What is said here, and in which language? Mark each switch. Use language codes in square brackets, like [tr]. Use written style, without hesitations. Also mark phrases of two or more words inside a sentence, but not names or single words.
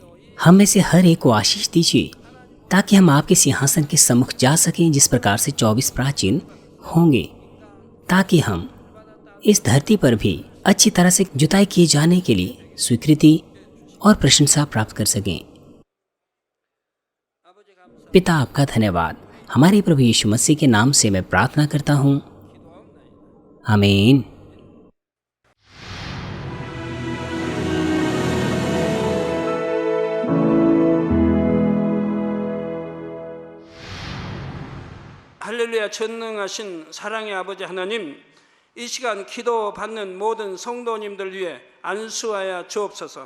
[hi] हम में से हर एक को आशीष दीजिए ताकि हम आपके सिंहासन के सम्मुख जा सकें, जिस प्रकार से 24 प्राचीन होंगे, ताकि हम इस धरती पर भी अच्छी तरह से जुताई किए जाने के लिए स्वीकृति और प्रशंसा प्राप्त कर सकें। पिता, आपका धन्यवाद हमारे प्रभु यीशु मसीह के नाम से मैं प्रार्थना करता हूँ, आमीन। [ko] 할렐루야. 전능하신 사랑의 아버지 하나님, 이 시간 기도받는 모든 성도님들 위해 안수하여 주옵소서.